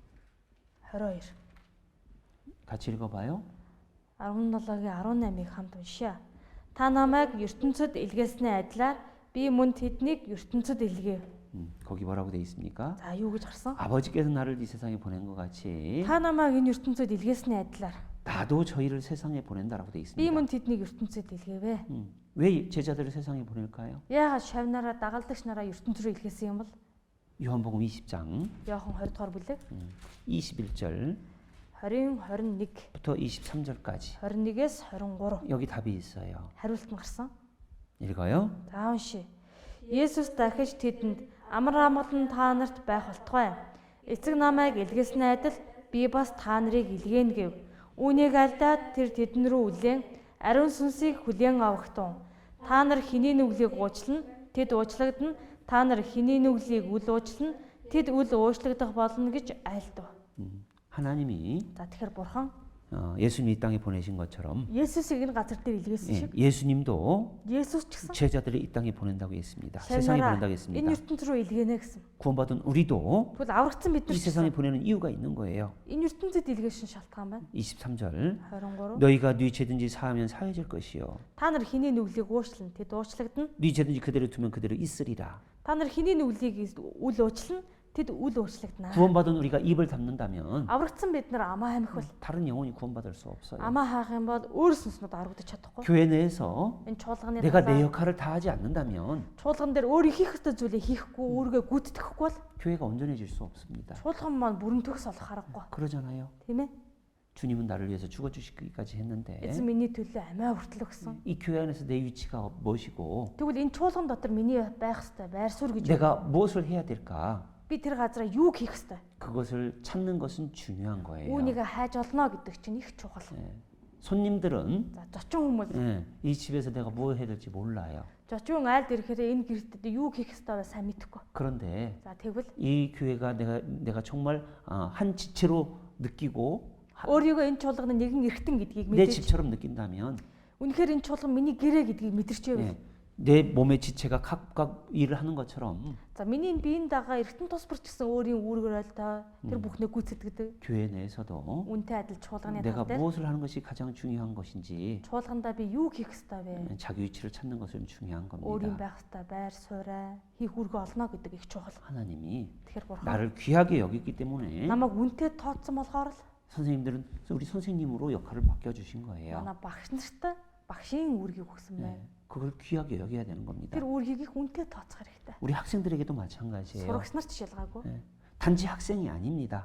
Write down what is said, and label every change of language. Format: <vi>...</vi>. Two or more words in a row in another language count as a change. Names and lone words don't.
<ko>같이 읽어봐요.</ko> <mn>17-гийн 18-ыг хамт уншия. Та намайг ертөнцид илгээсний адилаар би мөн тэднийг ертөнцид илгээв.</mn> <ko>거기 뭐라고 돼 있습니까?</ko> <mn>За юу гэж гарсан?</mn> <ko>아버지께서 나를 이 세상에 보낸 것 같이</ko> <mn>Та намайг энэ ертөнцид илгээсний адилаар</mn> <ko>나도 저희를 세상에 보낸다라고 돼</ko> <mn>би</mn> <ko>있습니다.</ko> <mn>мөн тэднийг ертөнцид илгээвэ.</mn> <ko>왜 제자들을 세상에 보낼까요?</ko> <mn>Яагаад шавнараа дагалдагч нараа ертөнц рүү илгээсэн юм бол?</mn> <ko>요한복음 20장</ko> <mn>Иохан 20 дугаар бүлэг</mn> <ko>21절부터</ko> <mn>20, 21,</mn> <ko>23절까지</ko> <mn>21-ээс 23</mn> <ko>여기 답이 있어요.</ko> <mn>хариулт нь гарсан.</mn> <ko>읽어요.</ko> <mn>За уншия. Есүс дахиж тэдэнд амар амгалан та нарт байх болтугай. Эцэг намайг илгээснээ адил би бас та нарыг илгээнэ гэв. Үүнийг алдаад тэр тэдэн рүү үлээн ариун сүнсийг хүлээн авахтун. Та нар хэний нүглийг уучлана, тэд уучлагдана. Та нар хэний нүглийг үл уучлана, тэд үл уучлагдах болно гэж айлдав.</mn> <ko>하나님이</ko> <mn>За тэгэхээр бурхан</mn> <ko>예수님 이 땅에 보내신 것처럼</ko> <mn>Есүсийг энэ газар дээр илгээсэн шиг</mn> <ko>예수님도</ko> <mn>Есүс ч гэсэн</mn> <ko>제자들을 이 땅에 보낸다고 했습니다. 세상에 보낸다고</ko> <mn>энэ</mn> <ko>했습니다.</ko> <mn>ертөнц рүү илгээнэ гэсэн.</mn> <ko>구원받은 우리도</ko> <mn>Тэгвэл аврагдсан бид</mn> <ko>이</ko> <mn>нар ч</mn> <ko>세상에</ko> <mn>гэсэн</mn> <ko>보내는 이유가 있는 거예요.</ko> <mn>энэ ертөнцид илгээшин шалтгаан байна.</mn> <ko>23절</ko> <mn>23.</mn> <ko>너희가 네 죄든지 사하면 사해질 것이요</ko> <mn>Та нар хэний нүглийг уучлана, тэд уучлагдана.</mn> <ko>네 죄든지 그대로 두면 그대로 있으리라.</ko> <mn>Та нар хэний нүглийг үл уучлана, тэд үл уучлагдана.</mn> <ko>구원받은 우리가 입을 닫는다면</ko> <mn>Аврагдсан бид нар амаа хамих бол</mn> <ko>다른 영혼이 구원받을 수 없어요.</ko> <mn>амаа хаах юм бол өөр сүнснүүд аврагдаж чадахгүй.</mn> <ko>교회 내에서</ko> <mn>Энэ чуулганы</mn> <ko>내가 내</ko> <mn>талаар</mn> <ko>역할을 다하지 않는다면</ko> <mn>чуулган дээр өөрөө хийх ёстой зүйлээ хийхгүй, өөрийгөө гүйтгэхгүй бол</mn> <ko>교회가 온전해질 수 없습니다.</ko> <mn>чуулган маань бүрэн төгс олох аргагүй.</mn> <ko>그러잖아요.</ko> <mn>Тийм ээ?</mn> <ko>주님은 나를 위해서 죽어주시기까지 했는데</ko> <mn>Эзэн миний төлөө амиа хүртэл өгсөн.</mn> <ko>이 교회 안에서 내 위치가 무엇이고</ko> <mn>Тэгвэл энэ чуулган дотор миний байх ёстой байр суурь гэж</mn> <ko>내가 무엇을 해야 될까?</ko> <mn>би тэр газараа юу хийх ёстой?</mn> <ko>그것을 찾는 것은 중요한 거예요.</ko> <mn>Үүнийг хайж олно гэдэг чинь их чухал.</mn> <ko>손님들은</ko> <mn>За зочин хүмүүс</mn> <ko>이 집에서 내가 뭘 해야 될지 몰라요.</ko> <mn>зочин айлд ирэхээр энэ гэртээ юу хийх ёстой вэ сайн мэдэхгүй.</mn> <ko>그런데</ko> <mn>За тэгвэл</mn> <ko>이 교회가 내가 정말 한 지체로 느끼고</ko> <mn>өөрийгөө энэ чуулганы нэгэн эргэтэн гэдгийг</mn> <ko>내</ko> <mn>мэдээж</mn> <ko>집처럼 느낀다면</ko> <mn>үнэхээр энэ чуулган миний гэрээ гэдгийг мэдэрчээв.</mn> <ko>내 몸의 지체가 각각 일을 하는 것처럼</ko> <mn>За миний энэ биеийн дагаа эргэтэн тусбар ч гэсэн өөрийн үүргээр ойлтой тэр бүхнээ гүйцэтгэдэг.</mn> <ko>교회 내에서도</ko> <mn>Үнтэй адил чуулганы</mn> <ko>내가</ko> <mn>тал дээр</mn> <ko>무엇을 하는 것이 가장 중요한 것인지</ko> <mn>чуулгандаа би юу хийх ёстой вэ?</mn> <ko>자기 위치를 찾는 것은 중요한</ko> <mn>өөрийн</mn> <ko>겁니다.</ko> <mn>байх ёстой байр суурь, хийх үүргээ олно гэдэг их чухал.</mn> <ko>하나님이</ko> <mn>Тэгэхээр бурхан</mn> <ko>나를 귀하게 여겼기 때문에</ko> <mn>намайг үнтэй тооцсон болохоор л</mn> <ko>선생님들은 우리 선생님으로 역할을 맡겨주신 거예요.</ko> <mn>манай багш нарт багшийн үүргийг өгсөн байна.</mn> <ko>그걸 귀하게 여겨야 되는 겁니다.</ko> <mn>Тэр үүргийг их үнтэй тооцох хэрэгтэй.</mn> <ko>우리 학생들에게도 마찬가지예요.</ko> <mn>Сурагч нарт ч ялгаагүй.</mn> <ko>단지 학생이 아닙니다.</ko>